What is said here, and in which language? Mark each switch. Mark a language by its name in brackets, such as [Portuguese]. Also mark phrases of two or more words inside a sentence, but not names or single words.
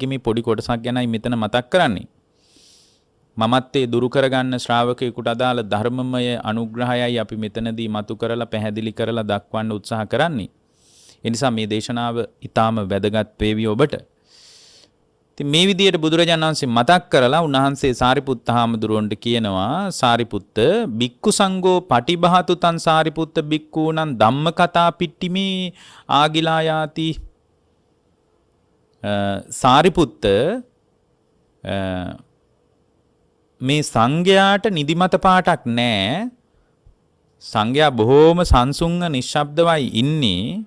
[Sinhala] ඒකේ මේ පොඩි කොටසක් ගැනයි මෙතන මතක් කරන්නේ. මමත්තේ දුරු කරගන්න ශ්‍රාවකයෙකුට අදාළ ධර්මමය අනුග්‍රහයයි අපි මෙතනදී මතු කරලා පැහැදිලි කරලා දක්වන්න උත්සාහ කරන්නේ. ඒ නිසා මේ දේශනාව ඊටාම වැදගත් වේවි ඔබට. ඉතින් මේ විදිහට බුදුරජාණන් වහන්සේ මතක් කරලා උන්වහන්සේ සාරිපුත්ත හාමුදුරුවන්ට කියනවා [Pali] සාරිපුත්ත බික්කු සංඝෝ පටිභාතු තං සාරිපුත්ත බික්කූණං ධම්ම කතා පිට්ටිමේ ආගිලා යාති [Sinhala] සාරිපුත්ත මේ සංඝයාට නිදිමත පාටක් නැහැ. සංඝයා බොහෝම සංසුන්ව නිශ්ශබ්දවයි ඉන්නේ.